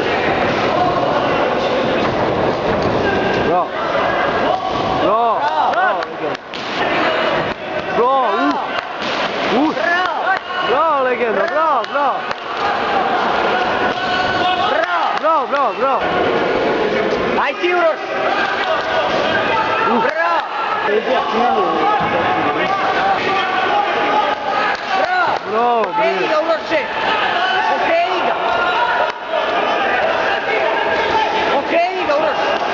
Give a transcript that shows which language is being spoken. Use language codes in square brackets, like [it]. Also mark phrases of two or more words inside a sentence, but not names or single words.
[sr] Bravo. Bravo. Bravo. Bravo, legenda. Bravo, bravo. Bravo, bravo, bravo. Aj ti Uroš! Bravo! Bravo, Okreni ga Uroše! Okreni ga! Okreni ga Uroš!